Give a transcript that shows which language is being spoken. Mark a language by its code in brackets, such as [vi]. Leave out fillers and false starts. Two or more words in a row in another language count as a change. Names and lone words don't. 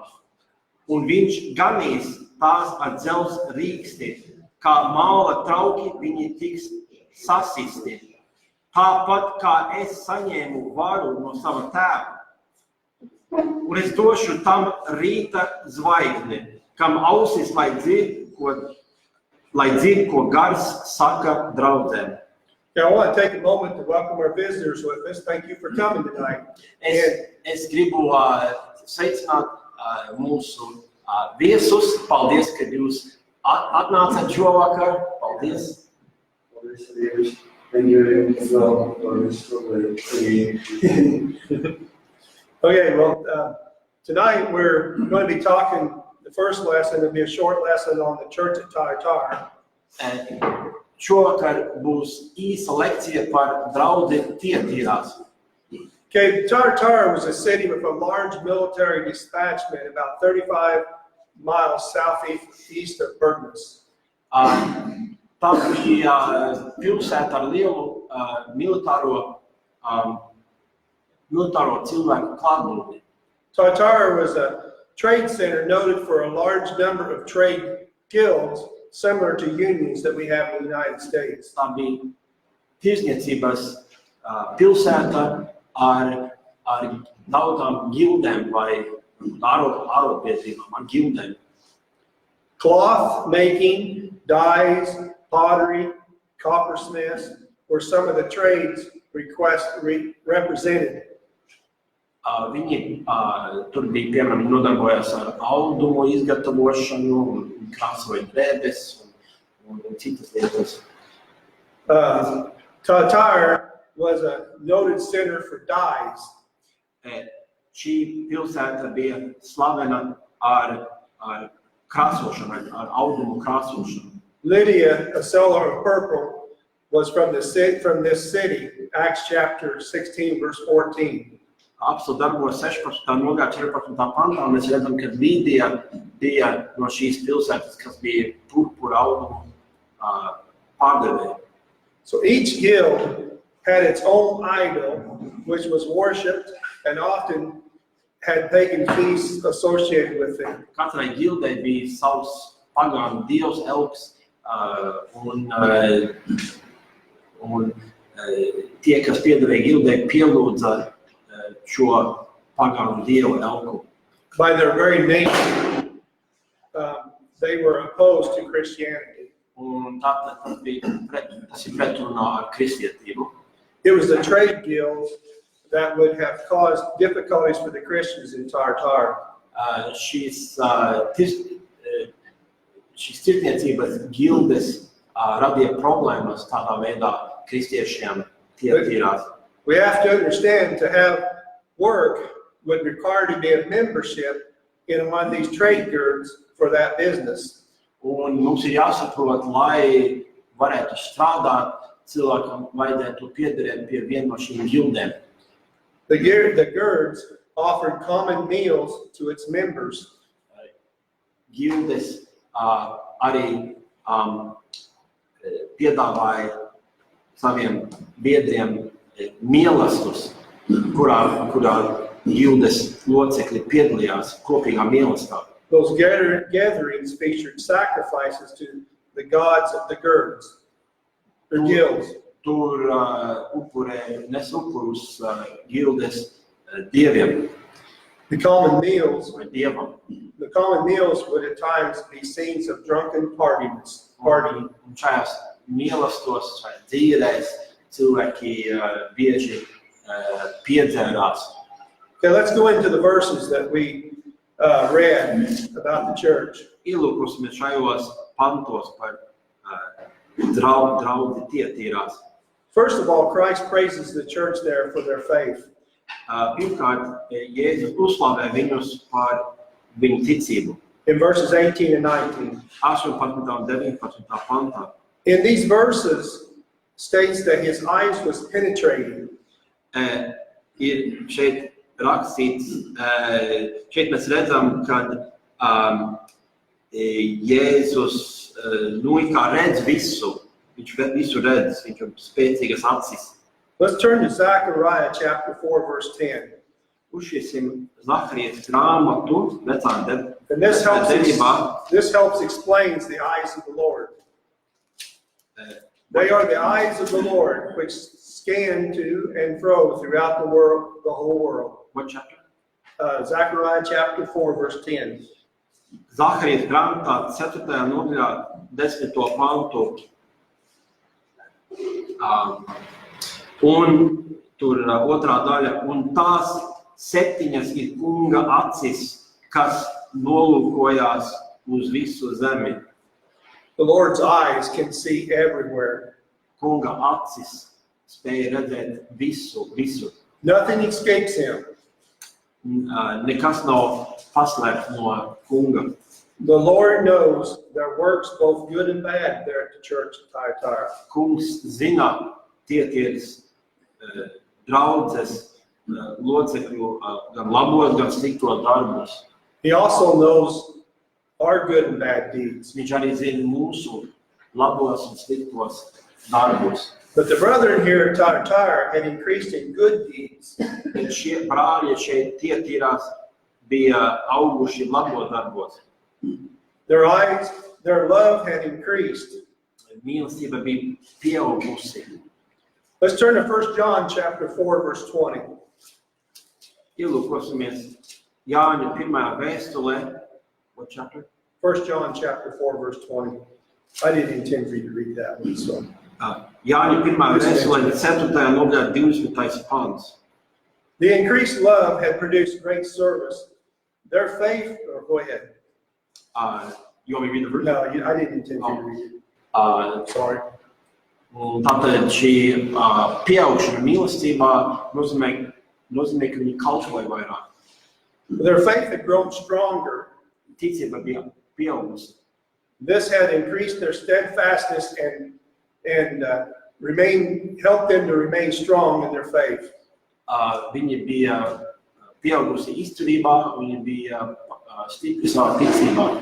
[lv] Un viņš ganīs tās ar dzelzs rīksti, kā māla trauki viņi tiks sasisti. Tāpat kā es saņēmu varu no sava tēva. Un es došu tam rīta zvaigzni, kam ausis, lai dzird, ko gars saka draudzēm. [en] Okay, I want to take a moment to welcome our visitors with us. Thank you for coming tonight. [lv] Es gribu sveicināt mūsu viesus. Paldies, ka jūs atnācat šovakar. Paldies. Paldies, Dievs. [en] And you as well. Paldies for me. Okay, well, tonight we're going to be talking, the first lesson will be a short lesson on the church at Tiatīras. [lv] Šovakar būs īsa lekcija par draudzi Tiatīrās. [en] Okay, Tiatīras was a city with a large military detachment about 35 miles southeast of Pergamus. [lv] Tā bija pilsēta ar lielu militāro cilvēku klātbūtni. [en] Tiatīras was a trade center noted for a large number of trade guilds similar to unions that we have in the United States. [lv] Tā bija tirzniecības pilsēta ar daudzām gildēm vai arotbiedrībām ar gildēm. [en] Cloth making, dyes, pottery, coppersmiths were some of the trades represented. [lv] Viņi tur bija, piemēram, nodarbojās ar audumu izgatavošanu, krāsoja drēbes un citas lietas. [en] Tiatīras was a noted center for dyes. [lv] Šī pilsēta bija slavena ar krāsošanu, ar audumu krāsošanu. [en] Lydia, a seller of purple, was from this city, Acts chapter 16, verse 14. [lv] Apstults darbos 16. nodaļā 14. pantā, mēs redzam, ka Līdija bija no šīs pilsētas, kas bija purpura audumu pārdevēja. [en] So each guild had its own idol, which was worshipped and often had pagan feasts associated with it. [lv] Katrai gildei bija savs pagānu dievs, elks, un tie, kas piederēja gildei, pielūdza šo pagānu dievu elku. [en] By their very nature, they were opposed to Christianity. [lv] Un tātad tas ir pretrunā ar kristietību. [en] It was a trade guild that would have caused difficulties for the Christians in Tiatīras. [lv] Šīs tirdzniecības gildes radīja problēmas tādā veidā kristiešiem Tiatīrās. [en] We have to understand to have work would require to be a membership in one of these trade guilds for that business. [lv] Un mums ir jāsaprot, lai varētu strādāt, cilvēkam vajadzētu piederēt pie viena no šīm gildēm. [en] The guilds offered common meals to its members. [lv] Gildes arī piedāvāja saviem biedriem mīlestus, kurā gildes locekļi piedalījās kopīgā mīlestībā. [en] Those gatherings featured sacrifices to the gods of the guilds. [lv] Tur nes upurus gildes dieviem. [en] The common meals [lv] Vai dievam. [en] would at times be scenes of drunken partying. [lv] Un šajās mīlestos vai dzīrēs cilvēki bieži piedzērās. [en] Okay, let's go into the verses that we read about the church. [lv] Ielūkosimies šajos pantos par draudzi Tiatīrās. [en] First of all, Christ praises the church there for their faith. [lv] Pirmkārt, Jēzus uzslavē viņus par viņu ticību. [en] In verses 18 and 19. [lv] 18. un 19. pantā. [en] In these verses states that his eyes was penetrating. [lv] Ir šeit rakstīts, šeit mēs redzam, ka Jēzus kā redz visu, viņš visu redz, viņš ir spēcīgas acis. [en] Let's turn to Zechariah chapter 4, verse 10. [lv] Uzšiesim Zaharijas grāmatu, vecā [en] And this [lv] derībā. [en] helps explains the eyes of the Lord. They are the eyes of the Lord, which scan to and fro throughout the world, the whole world. What chapter? Zechariah chapter 4, verse 10. [lv] Zaharijas grāmatā 4. nodaļā 10. pantu. Un tur otrā daļa. Un tās 7 ir kunga acis, kas nolūkojās uz visu zemi. [en] The Lord's eyes can see everywhere. [lv] Kunga acis spēja redzēt visu. [en] Nothing escapes him. [lv] Nekas nav paslēpts no kunga. [en] The Lord knows their works, both good and bad, there at the church of Tiatīras. [lv] Kungs zina Tiatīras draudzes locekļu gan labos, gan sliktos darbus. [en] He also knows our good and bad deeds. [lv] Viņš arī zina mūsu labos un sliktos darbus. [en] But the brethren here at Tiatīras had increased in good deeds. [lv] Šie brāļi šeit Tiatīrās bija auguši labos darbos. [en] Their love had increased. [lv] Mīlestība bija pieaugusi. [en] Let's turn to 1 John chapter 4, verse 20. [lv] Ielūkosimies Jāņa 1. vēstulē. [en] What chapter? 1 John chapter 4, verse 20. I didn't intend for you to read that one, so. [lv] Jāņa 1. vēstulē 4. nodaļā 20. pants. [en] The increased love had produced great service. Their faith, or go ahead. You want me to read the verse? No, I didn't intend for you to read it. Sorry. [lv] Tātad šī pieaugšana mīlestībā nozīmē, ka viņi kalpoja vairāk. [en] Their faith had grown stronger. [lv] Ticība bija pieaugusi. [en] This had increased their steadfastness and helped them to remain strong in their faith. [lv] Viņi bija pieaugusi izturībā, viņi bija stipri savā ticībā.